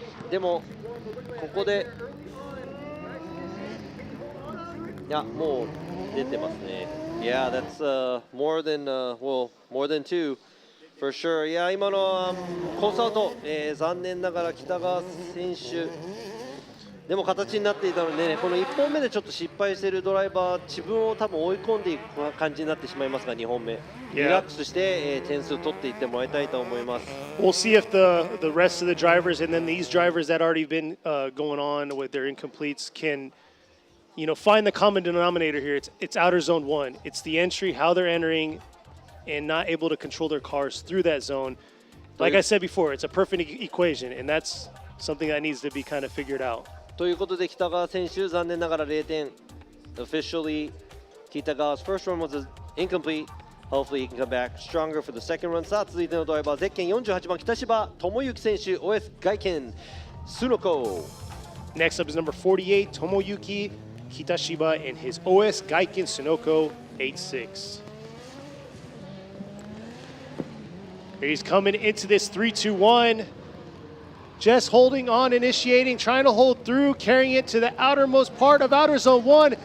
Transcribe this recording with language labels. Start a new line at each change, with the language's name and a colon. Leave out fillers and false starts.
Japanese: でもここでいやもう出てますね。
English: Yeah, that's more than more than 2 for sure.
Japanese: いや今のコースアウト、残念ながら北川選手でも形になっていたので、ね、この1本目でちょっと失敗しているドライバー、自分を多分追い込んでいく感じになってしまいますが、2本目、リラックスして、点数取っていってもらいたいと思います。
English: We'll see if the rest of the drivers and then these drivers that already been going on with their incompletes can, you know, find the common denominator here. It's outer zone 1. It's the entry, how they're entering, and not able to control their cars through that zone. Like I said before, it's a perfect equation, and that's something that needs to be kind of figured out.
Japanese: ということで北川選手、残念ながら0点。
English: Officially, Kitagawa's first run was incomplete. Hopefully he can come back stronger for the second run.
Japanese: さあ続いてのドライバー、ゼッケン48番北芝智之選手、OS 外見Sunoko.
English: Next up is number 48, Tomoyuki Kitashiba and his OS Gaiken Sunoko 86. Here he's coming into this 3-2-1. Just holding on, initiating, trying to hold through, carrying it to the outermost part of outer zone 1.